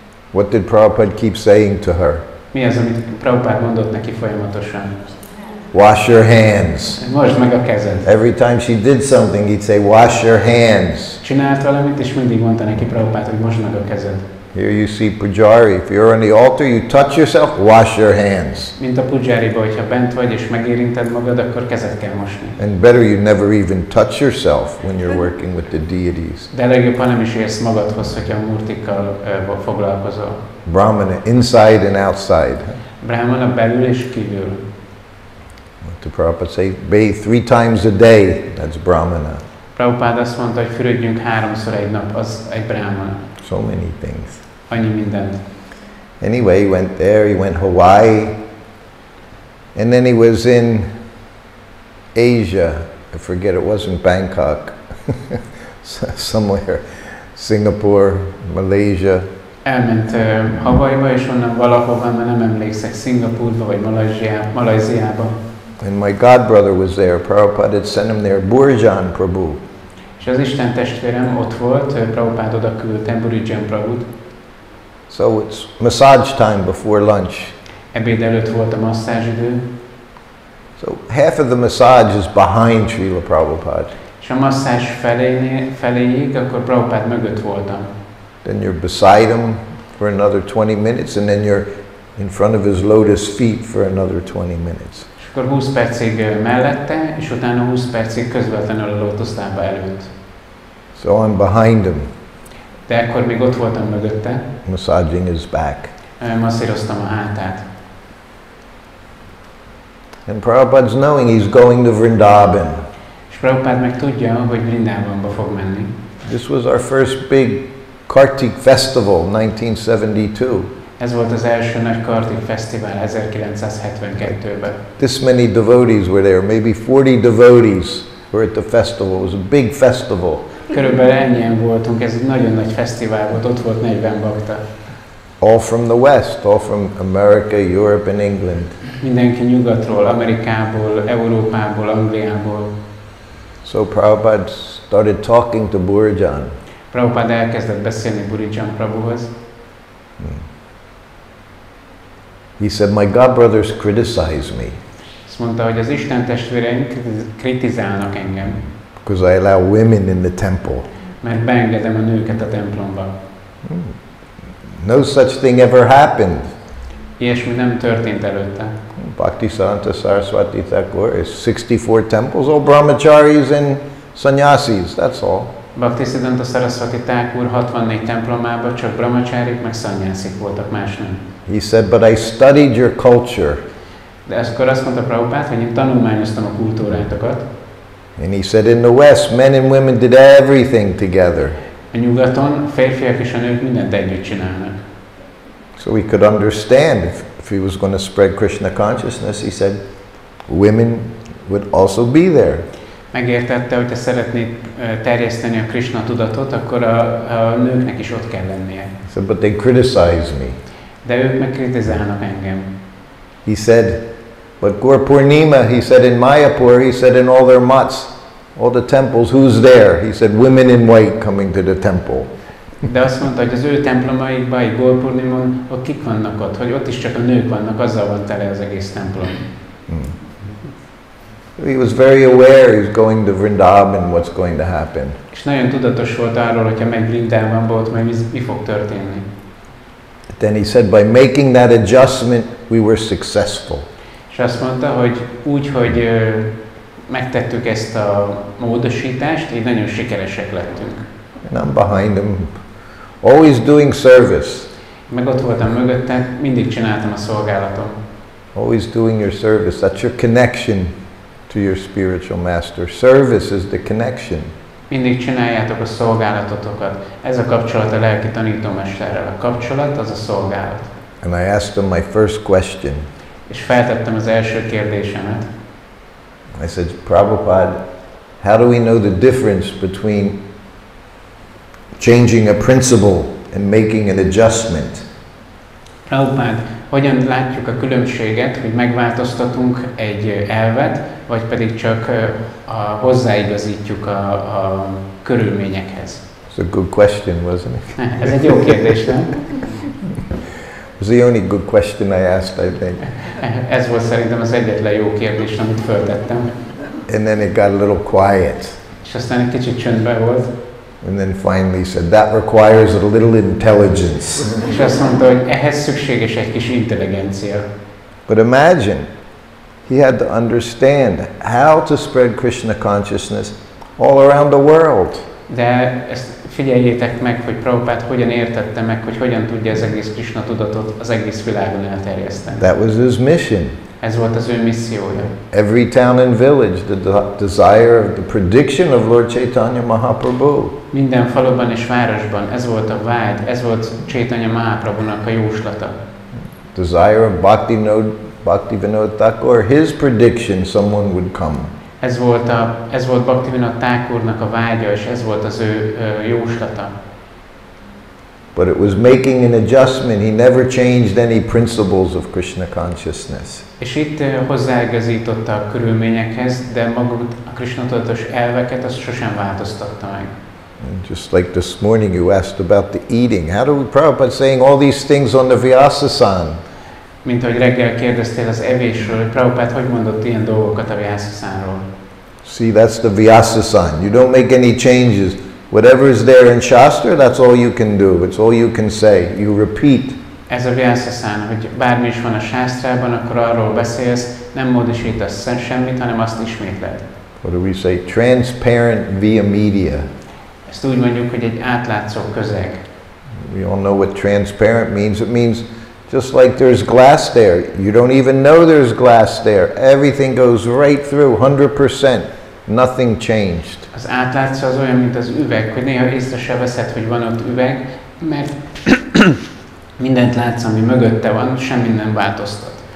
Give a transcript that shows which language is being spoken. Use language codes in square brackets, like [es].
[en] What did Prabhupada keep saying to her? [hu] Mi az, amit Prabhupada mondott neki folyamatosan? [en] Wash your hands. [hu] Mosd meg a kezed. [en] Every time she did something, he'd say, wash your hands. [hu] Csinált valamit, és mindig mondta neki Prabhupada, hogy mosd meg a kezed. [en] Here you see Pujari. If you're on the altar, you touch yourself, wash your hands. [hu] Mint a Pujariba, hogyha bent vagy és megérinted magad, akkor kezed kell mosni. [en] And better you never even touch yourself when you're working with the deities. [hu] De legjobb, ha nem is érsz magadhoz, hogyha a murtikkal foglalkozol. [en] Brahmana, inside and outside. [hu] Brahmana belül és kívül. [en] What did Prabhupada say? Bathe 3 times a day. That's Brahmana. [hu] Prabhupada azt mondta, hogy fürödjünk 3-szor egy nap, az egy brahmana. [en] So many things. [hu] Annyi mindent. [en] Anyway, he went there, he went Hawaii, and then he was in Asia. I forget, it wasn't Bangkok, somewhere, Singapore, Malaysia. [hu] Elment Hawaiiba, és onnan valahova, mert nem emlékszek, Szingapúrba vagy Malajziába. [en] And my godbrother was there. Prabhupada had sent him there, Vraja-dhama Prabhu. [hu] És az Isten testvérem ott volt, Prabhupada oda küldte Vraja-dhama Prabhut. [en] So it's massage time before lunch. [hu] Ebéd előtt volt a masszázsidő. [en] So half of the massage is behind Srila Prabhupada. [hu] És a masszázs feléig, akkor Prabhupada mögött voltam. [en] Then you're beside him for another 20 minutes, and then you're in front of his lotus feet for another 20 minutes. [hu] És akkor 20 percig mellette, és utána 20 percig közvetlenül a lótuszlába előtt. [en] So I'm behind him, [hu] De ekkor még ott voltam mögötte. [en] massaging his back. [hu] Masszíroztam a hátát. [en] And Prabhupada's knowing he's going to Vrindavan. [hu] És Prabhupada meg tudja, hogy Vrindávamba fog menni. [en] This was our first big Kartik festival, 1972. [hu] Ez volt az első nagy Kartik fesztivál 1972-ben. [en] This many devotees were there, maybe 40 devotees were at the festival. It was a big festival. [hu] Körülbelül ennyien voltunk, ez egy nagyon nagy fesztivál volt, ott volt 40 bakta. [en] All from the West, all from America, Europe and England. [hu] Mindenki nyugatról, Amerikából, Európából, Angliából. [en] So Prabhupada started talking to Vraja-dhama. [hu] Prabhupada elkezdett beszélni Vraja-dhama Prabhuhoz. [en] He said, my godbrothers criticize me [hu] Azt mondta, hogy az Isten testvéreim kritizálnak engem, [en] because I allow women in the temple. [hu] mert beengedem a nőket a templomba. [en] No such thing ever happened. [hu] Ilyesmi nem történt előtte. [en] Bhaktisiddhanta Saraswati Thakur is 64 temples, all brahmacharis and sannyasis, that's all. [hu] Bhaktisiddhanta Saraswati Thakur 64 templomában csak brahmacsárik meg szannyászik voltak, más nem. [en] He said, but I studied your culture. [hu] De akkor azt mondta Prabhupada, hogy én tanulmányoztam a kultúrátokat. [en] And he said, in the West, men and women did everything together. [hu] A nyugaton a férfiak és a nők mindent együtt csinálnak. [en] So we could understand if he was going to spread Krishna consciousness, he said, women would also be there. [hu] Megértette, hogy ha szeretnék terjeszteni a Krishna tudatot, akkor a nőknek is ott kell lennie. [en] He said, but they criticize me. [hu] De ők meg kritizálnak engem. [en] He said, but Gaur Purnima, he said in Mayapur, he said in all their mats, all the temples, who's there? He said, women in white coming to the temple. [hu] De azt mondta, hogy az ő templomaikban, egy Gaur Purnimon, ott kik vannak ott, hogy ott is csak a nők vannak, azzal van tele az egész templom. [en] He was very aware he's going to Vrindavan, what's going to happen. [hu] És nagyon tudatos volt arról, hogyha megy Vrindavanba, ott majd mi fog történni. [en] Then he said, by making that adjustment, we were successful. [hu] És azt mondta, hogy úgy, hogy megtettük ezt a módosítást, így nagyon sikeresek lettünk. [en] And I'm behind him, always doing service. [hu] Meg ott voltam mögötte, mindig csináltam a szolgálatom. [en] Always doing your service. That's your connection to your spiritual master. Service is the connection. [hu] Mindig csináljátok a szolgálatotokat. Ez a kapcsolat a lelki tanítómesterrel. A kapcsolat az a szolgálat. [en] And I asked him my first question. [hu] És feltettem az első kérdésemet. [en] I said, Prabhupada, how do we know the difference between changing a principle and making an adjustment? [hu] Prabhupád, hogyan látjuk a különbséget, hogy megváltoztatunk egy elvet, vagy pedig csak hozzáigazítjuk a körülményekhez? [en] It's a good question, wasn't it? [hu] Ez egy jó kérdés, nem? [en] It was the only good question I asked, I think. [hu] Ez volt szerintem az egyetlen jó kérdés, amit föltettem. [en] And then it got a little quiet. [hu] És aztán egy kicsit csöndben volt. [en] And then finally said, that requires a little intelligence. [hu] És azt mondta, hogy ehhez szükséges egy kis intelligencia. [en] But imagine, he had to understand how to spread Krishna consciousness all around the world. [hu] De ezt figyeljétek meg, hogy Prabhupád hogyan értette meg, hogy hogyan tudja az egész Krishna tudatot az egész világon elterjeszteni. [en] That was his mission. [hu] Ez volt az ő missziója. [en] Every town and village, the desire of the prediction of Lord Chaitanya Mahaprabhu. [hu] Minden faluban és városban ez volt a vágy, ez volt Chaitanya Mahaprabhunak a jóslata. [en] Desire of Bhaktivinoda Thakur, his prediction, someone would come. [hu] Ez volt Bhaktivinoda Thakurnak a vágya, és ez volt az ő jóslata. [en] But it was making an adjustment. He never changed any principles of Krishna consciousness. [hu] És itt hozzáigazította a körülményekhez, de maguk a Krishna tudatos elveket azt sosem változtatta meg. [en] And just like this morning you asked about the eating. How do we, Prabhupada saying all these things on the Vyasa-san? [hu] Mint ahogy reggel kérdeztél az evésről, hogy Prabhupád hogy mondott ilyen dolgokat a Vyasa-sanról. [en] See, that's the Vyasa-san. You don't make any changes. Whatever is there in Shastra, that's all you can do. It's all you can say. You repeat. [hu] Ez a Vyasa-san, hogy bármi is van a sásztrában, akkor arról beszélsz, nem módosítasz semmit, hanem azt ismétled. [en] What do we say? Transparent via media. [hu] Ezt úgy mondjuk, hogy egy átlátszó közeg. [en] We all know what transparent means. It means just like there's glass there. You don't even know there's glass there. Everything goes right through, 100%. Nothing changed. [hu] Az átlátszó az olyan, mint az üveg, hogy néha észre se veszed, hogy van ott üveg, mert mindent látsz, ami mögötte van, semmi nem változtat.